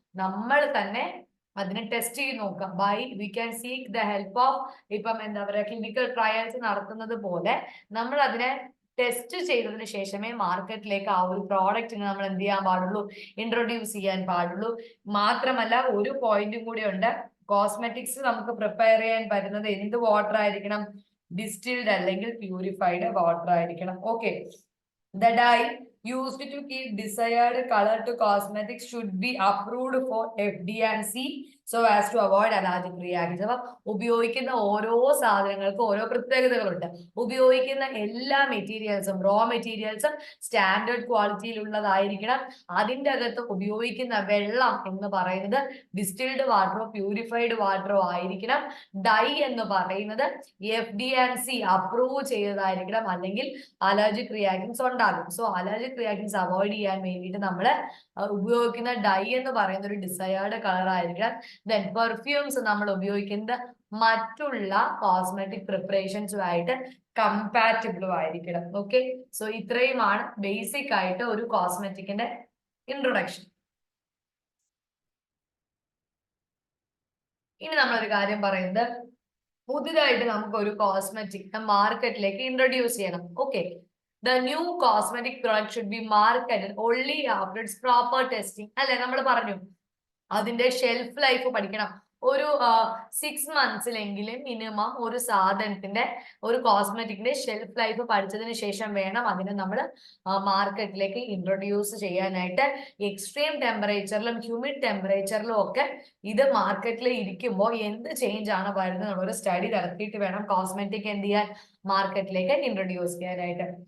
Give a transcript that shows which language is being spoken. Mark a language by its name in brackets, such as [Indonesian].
[Malayalam] നമ്മൾ തന്നെ അതിനെ ടെസ്റ്റ് ചെയ്ത് നോക്കാം. [English] by we can seek the help of, [Malayalam] ഇപ്പം എന്താ പറയുക, ക്ലിനിക്കൽ ട്രയൽസ് നടത്തുന്നത് പോലെ നമ്മൾ അതിനെ ടെസ്റ്റ് ചെയ്തതിന് ശേഷമേ മാർക്കറ്റിലേക്ക് ആ ഒരു പ്രോഡക്റ്റിന് നമ്മൾ എന്ത് ചെയ്യാൻ പാടുള്ളൂ? ഇൻട്രൊഡ്യൂസ് ചെയ്യാൻ പാടുള്ളൂ. മാത്രമല്ല ഒരു പോയിന്റും കൂടി ഉണ്ട്, കോസ്മെറ്റിക്സ് നമുക്ക് പ്രിപ്പയർ ചെയ്യാൻ പറ്റുന്നത് എന്ത് വാട്ടർ ആയിരിക്കണം? ഡിസ്റ്റിൽഡ് അല്ലെങ്കിൽ പ്യൂരിഫൈഡ് വാട്ടർ ആയിരിക്കണം. [English] Okay, the dye used to give desired color to cosmetics should be approved for FD&C. So as to avoid allergic reactions. [Malayalam] അപ്പൊ ഉപയോഗിക്കുന്ന ഓരോ സാധനങ്ങൾക്കും ഓരോ പ്രത്യേകതകളുണ്ട്. ഉപയോഗിക്കുന്ന എല്ലാ മെറ്റീരിയൽസും റോ മെറ്റീരിയൽസും സ്റ്റാൻഡേർഡ് ക്വാളിറ്റിയിലുള്ളതായിരിക്കണം. അതിൻ്റെ അകത്ത് ഉപയോഗിക്കുന്ന വെള്ളം എന്ന് പറയുന്നത് ഡിസ്റ്റിൽഡ് വാട്ടറോ പ്യൂരിഫൈഡ് വാട്ടറോ ആയിരിക്കണം. ഡൈ എന്ന് പറയുന്നത് FD&C അപ്രൂവ് ചെയ്തതായിരിക്കണം, അല്ലെങ്കിൽ അലർജിക് റിയാക്ഷൻസ് ഉണ്ടാകും. സോ അലർജിക് റിയാക്ഷൻസ് അവോയ്ഡ് ചെയ്യാൻ വേണ്ടിയിട്ട് നമ്മൾ ഉപയോഗിക്കുന്ന ഡൈ എന്ന് പറയുന്ന ഒരു ഡിസയേർഡ് കളർ ആയിരിക്കണം. ദെൻ പെർഫ്യൂംസ് നമ്മൾ ഉപയോഗിക്കുന്നത് മറ്റുള്ള കോസ്മെറ്റിക് പ്രിപ്പറേഷൻസുമായിട്ട് കമ്പാറ്റബിളും ആയിരിക്കണം. ഓക്കെ, സോ ഇത്രയുമാണ് ബേസിക് ആയിട്ട് ഒരു കോസ്മെറ്റിക്കിന്റെ ഇൻട്രൊഡക്ഷൻ. ഇനി നമ്മളൊരു കാര്യം പറയുന്നത്, പുതിയതായിട്ട് നമുക്ക് ഒരു കോസ്മെറ്റിക് മാർക്കറ്റിലേക്ക് ഇൻട്രൊഡ്യൂസ് ചെയ്യണം. [English] Okay, the new cosmetic product should be marketed only after its proper testing. [Malayalam] അല്ലെ, നമ്മൾ പറഞ്ഞു അതിന്റെ ഷെൽഫ് ലൈഫ് പഠിക്കണം. ഒരു 6 monthsലെങ്കിലും മിനിമം ഒരു സാധനത്തിന്റെ ഒരു കോസ്മെറ്റിക്കിന്റെ ഷെൽഫ് ലൈഫ് പഠിച്ചതിന് ശേഷം വേണം അതിനെ നമ്മൾ മാർക്കറ്റിലേക്ക് ഇൻട്രൊഡ്യൂസ് ചെയ്യാനായിട്ട്. എക്സ്ട്രീം ടെമ്പറേച്ചറിലും ഹ്യൂമിഡ് ടെമ്പറേച്ചറിലും ഒക്കെ ഇത് മാർക്കറ്റിൽ ഇരിക്കുമ്പോൾ എന്ത് ചേഞ്ച് ആണ് വരുന്നത് ഒരു സ്റ്റഡി നടത്തിയിട്ട് വേണം കോസ്മെറ്റിക് എന്ത് ചെയ്യാൻ, മാർക്കറ്റിലേക്ക് ഇൻട്രൊഡ്യൂസ് ചെയ്യാനായിട്ട്.